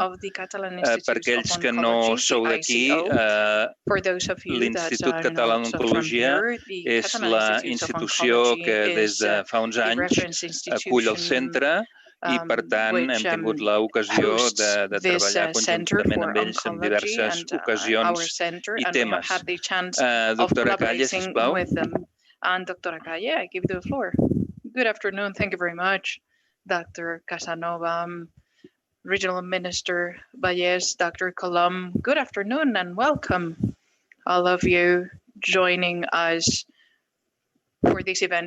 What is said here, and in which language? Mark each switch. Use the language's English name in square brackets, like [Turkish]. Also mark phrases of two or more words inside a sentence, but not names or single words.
[Catalan] Per aquells que no sou d'aquí, l'Institut Català d'Oncologia és la institució que des de fa uns anys acull el centre i, per tant, hem tingut l'ocasió de treballar conjuntament amb ells en diverses ocasions i temes. Doctora Calle, sisplau. Doctora Calle, [English] I give you the floor. Good afternoon. Thank you very much, Dr. Casanova, Regional Minister Valles, Dr. Colom. Good afternoon and welcome, all of you joining us for this event.